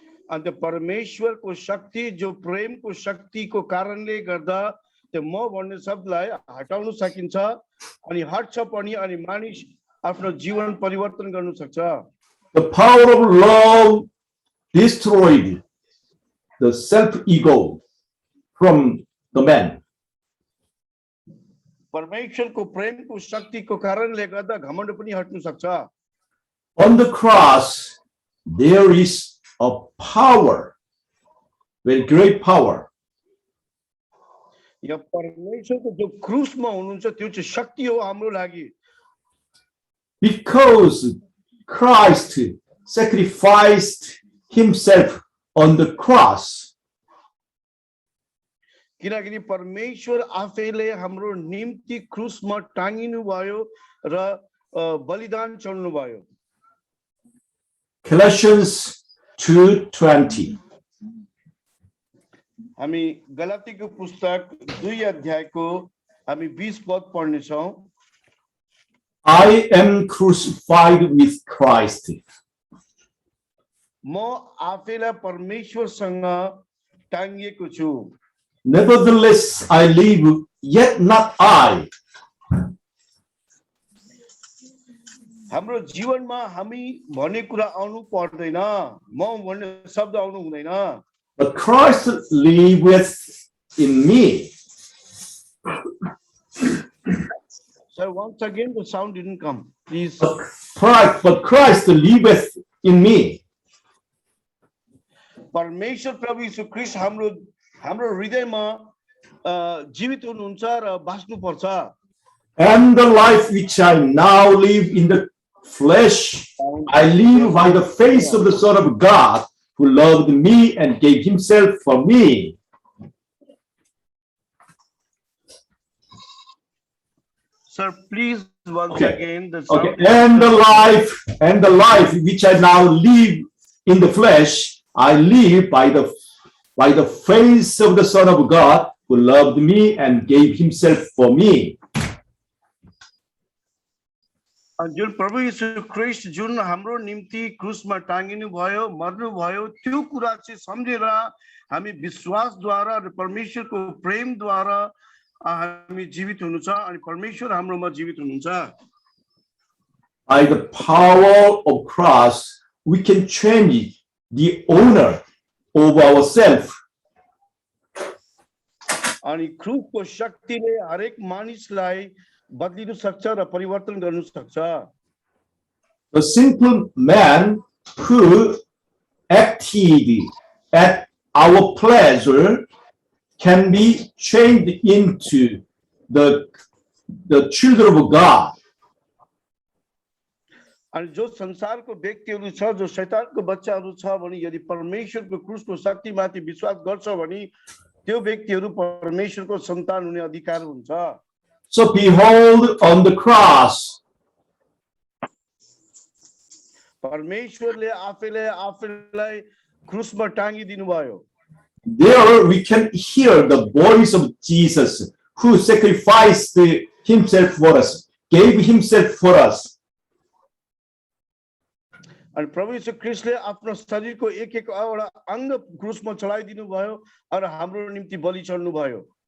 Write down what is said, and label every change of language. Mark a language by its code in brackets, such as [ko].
[ne] अनि त्यो परमेश्वरको शक्ति जो प्रेमको शक्तिको कारणले गर्दा त्यो म भन्ने शब्दलाई हटाउन सकिन्छ अनि हट्छ पनि अनि मानिस आफ्नो जीवन परिवर्तन गर्न सक्छ। [en] The power of love destroyed the self-ego from the man. [ne] परमेश्वरको प्रेमको शक्तिको कारणले गर्दा घमण्ड पनि हट्न सक्छ। [en] On the cross, there is a power, very great power. [ne] यो परमेश्वरको जो क्रुसमा हुनुहुन्छ त्यो चाहिँ शक्ति हो हाम्रो लागि। [en] Because Christ sacrificed himself on the cross. [ne] किनकि परमेश्वर आफैले हाम्रो निम्ति क्रुसमा टाँगिनु भयो र बलिदान चढ्नु भयो। [en] Colossians 2:20. [ne] हामी गलातीको पुस्तक 2 अध्यायको हामी 20 पद पढ्ने छौं। [en] I am crucified with Christ. [ne] म आफैलाई परमेश्वरसँग टाँगिएको छु। [en] Nevertheless, I live, yet not I. [ne] हाम्रो जीवनमा हामी भन्ने कुरा आउनु पर्दैन, म भन्ने शब्द आउनु हुँदैन, [en] but Christ lives in me. Sir, once again the sound didn't come, please. But Christ liveth in me. [ne] परमेश्वर प्रभु यीशु ख्रीष्ट हाम्रो हृदयमा जीवित हुनुहुन्छ र बाँच्नु पर्छ। [en] And the life which I now live in the flesh, I live by the faith of the Son of God, who loved me and gave himself for me. Sir, please once again the sound. Okay. And the life which I now live in the flesh, I live by the faith of the Son of God, who loved me and gave himself for me. [ne] जुन प्रभु यीशु ख्रीष्ट जुन हाम्रो निम्ति क्रुसमा टाँगिनु भयो, मर्नु भयो, त्यो कुरा चाहिँ सम्झेर हामी विश्वासद्वारा र परमेश्वरको प्रेमद्वारा हामी जीवित हुनु छ अनि परमेश्वर हाम्रोमा जीवित हुनुहुन्छ। [en] By the power of Christ, we can change the owner of ourselves. [ne] अनि क्रुसको शक्तिले हरेक मानिसलाई बदलिनु सक्छ र परिवर्तन गर्नु सक्छ। [en] The sinful man who acted at our pleasure can be changed into the children of God. [ne] अनि जो संसारको व्यक्तिहरू छ, जो शैतानको बच्चाहरू छ भने यदि परमेश्वरको क्रुसको शक्तिमाथि विश्वास गर्छ भने त्यो व्यक्तिहरू परमेश्वरको सन्तान हुने अधिकार हुन्छ। [en] So behold on the cross, [ne] परमेश्वरले आफैलाई क्रुसमा टाँगिदिनु भयो। [en] there we can hear the voice of Jesus, who sacrificed himself for us, gave himself for us. [ne] अनि प्रभु यीशु ख्रीष्टले आफ्नो शरीरको एक एउटा अंग क्रुसमा चढाइदिनु भयो र हाम्रो निम्ति बलि चढ्नु भयो।